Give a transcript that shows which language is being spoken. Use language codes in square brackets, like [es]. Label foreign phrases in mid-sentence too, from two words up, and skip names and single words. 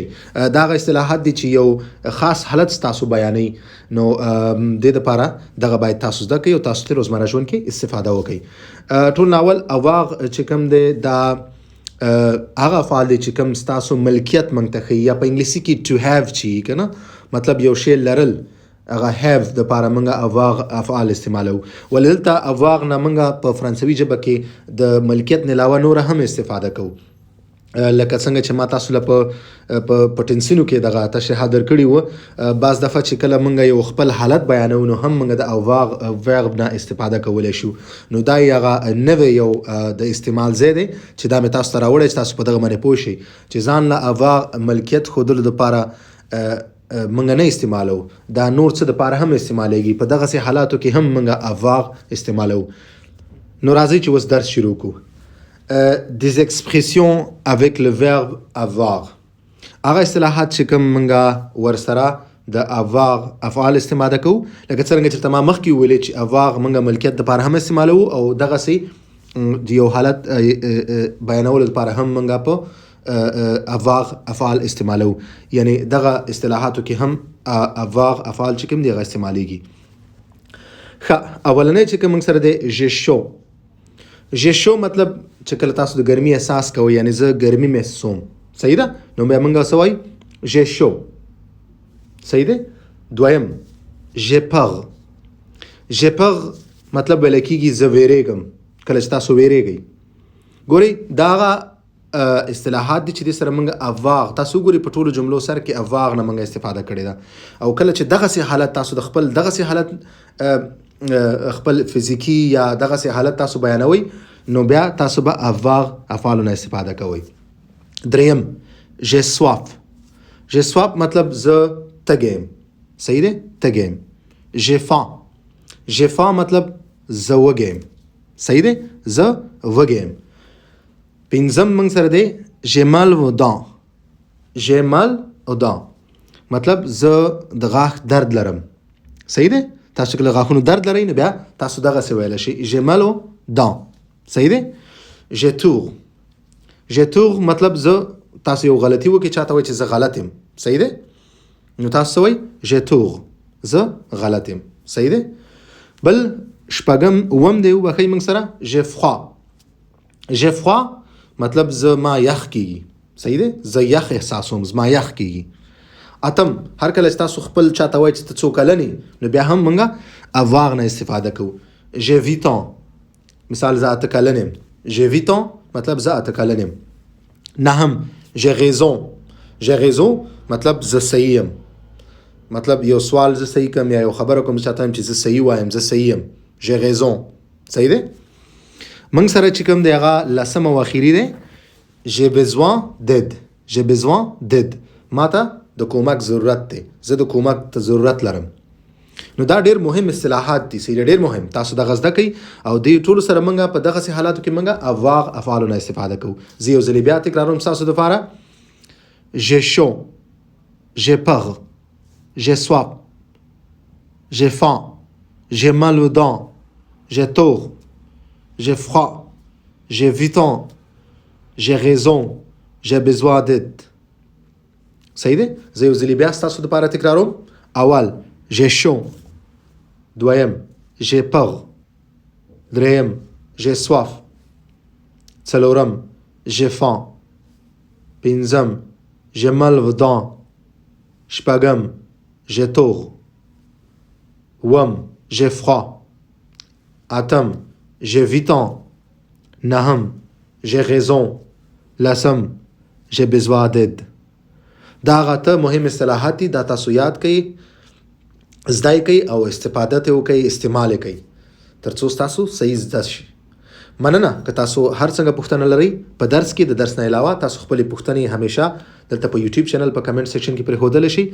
[ps] دا هغه اصطلاحات دي چې یو خاص حالت تاسو بیانوي، نو دې دپاره دغه باید تاسو زده کړئ او تاسو ترې روزمره ژوند کې استفاده وکړئ. ټول ناول اواغ چې کوم دی دا هغه افعال دی چې کوم ستاسو ملکیت موږ ته ښیي، یا په انګلیسي کې [en] to have [ps] چې که نه مطلب یو شی لرل، هغه have دپاره موږ اواغ افعال استعمالو. ولې دلته اواغ نه موږ په فرانسوي ژبه کې د ملکیت نه علاوه نوره هم استفاده کوو. لکه څنګه چې ما تاسو له په ټنسینو کې دغه تشریحات درکړي وو. بعض دفعه چې کله موږ یو خپل حالت بیانو نو هم موږ د اواغ ورب نه استفاده کولی شو. نو دا هغه نوی یو د استعمال ځای دی چې دا مې تاسو ته راوړی چې تاسو په دغه باندې پوه شئ چې ځان له اواغ ملکیت ښودلو دپاره موږ نه استعمالو، دا نور څه دپاره هم استعمالیږي. په دغسې حالاتو کې هم موږ اواغ استعمالو. نو راځئ چې اوس درس شروع کړو. [fr] des expressions avec le verbe avoir. [ps] هغه اصطلاحات چې کوم موږ ورسره د avoir افعال استعماله کوو، لکه څرنګه چې ما مخکې ویلې چې avoir موږ ملکیت دپاره هم استعمالوو او دغسې د یو حالت بیانولو دپاره هم موږ په avoir افعال استعمالوو. یعنی دغه اصطلاحاتو کې هم avoir افعال چې کوم دی هغه استعمالیږي. ښه، اولنی چې کوم موږ سره دی [fr] j'ai chaud. j'ai chaud [ps] مطلب چې کله تاسو د ګرمي احساس کوئ، یعنی زه ګرمي محسوم، صحیح ده؟ نو بیا موږ څه وایو؟ [fr] j'ai chaud. [ps] صحیح ده؟ دویم [fr] j'ai peur. j'ai peur [ps] مطلب ویلی کېږي زه ویریږم، کله چې تاسو ویریږئ. ګورئ دا هغه اصطلاحات دي چې دې سره موږ اواغ، تاسو ګورئ په ټولو جملو سره کې اواغ نه موږ استفاده کړې ده. او کله چې دغسې حالت تاسو د خپل دغسې حالت خپل فزیکی یا دغسې حالت تاسو بیانوئ، نو بیا تاسو به اواغ افعالو نه استفاده کوئ. دریم [fr] j'ai soif. j'ai soif [ps] مطلب زه تږی یم، صحیح دی؟ تږی یم. [fr] j'ai faim. j'ai faim [ps] مطلب زه وږی یم، صحیح دی؟ زه وږی یم. پنځم موږ سره دی [fr] j'ai mal aux dents. j'ai mal aux dents [ps] مطلب زه د غاښ درد لرم، صحیح دی؟ تاسو کله غاښونو درد لرئ نو بیا تاسو دغسې ویلی شئ [fr] j'ai mal aux dents، [ps] صحیح دی؟ [fr] j'ai tort. j'ai tort [ps] مطلب زه تاسو یو غلطي وکړئ، چاته وایي چې زه غلط یم، صحیح دی؟ نو تاسو څه وایي؟ [fr] j'ai tort، [ps] زه غلط یم، صحیح دی؟ بل شپږم اووم دی وبښئ موږ سره [fr] j'ai froid. j'ai froid [ps] مطلب زه ما یخ کېږي، صحیح دی؟ زه یخ احساسوم، زما یخ کېږي. اتم هر کله چې تاسو خپل چاته وایي چې ته څو کلن یې نو بیا هم موږ avoir نه استفاده کوو. [fr] j'ai 8 ans [ps] مثال زه 8 کلن یم. [fr] j'ai 8 ans [ps] مطلب زه 8 کلن یم. نهم [fr] j'ai raison [ps] مطلب زه صحیح یم. مطلب یو سوال زه صحیح کوم یا یو خبره کوم چاته هم چې زه صحیح وایم زه صحیح یم. [fr] j'ai raison [ps] صحیح دی. موږ سره چې کوم دی هغه لسم او اخیری دی. [fr] j'ai besoin d'aide [ps] ماته د کومک ضرورت دی. زه د کومک ته ضرورت لرم. نو دا ډیر مهم اصطلاحات دي چې ډیر مهم تاسو د غزده کوي او د ټولو سره موږ په دغه سي حالاتو کې موږ avoir افعال نه استفاده کوو. زه یو ځل بیا تکراروم تاسو د لپاره. [fr] j'ai chaud j'ai peur j'ai soif j'ai faim j'ai mal aux dents j'ai tort j'ai froid j'ai 8 ans j'ai raison j'ai besoin d'aide. [ps] صحیح دی. زه یو ځل بیا تاسو د لپاره تکراروم. [fr] اول j'ai chaud دویم j'ai peur دریم j'ai soif څلورم j'ai faim پنځم j'ai mal aux dents شپږم j'ai tort اووم j'ai froid اتم j'ai 8 ans نهم j'ai raison لسم j'ai besoin d'aide. [ps] دا غته مهم اصطلاحات دي. دا تاسو یاد کړئ زدای کوي او استفاده ته وکړئ استعمال کوي ترڅو تاسو صحیح زده شي. مننه که تاسو هر څنګه پوښتنه لرئ په درس کې د درس نه علاوه تاسو خپل پوښتنې همیشه دلته په یوټیوب چینل په کمنټ سیکشن کې پرېښودل شي.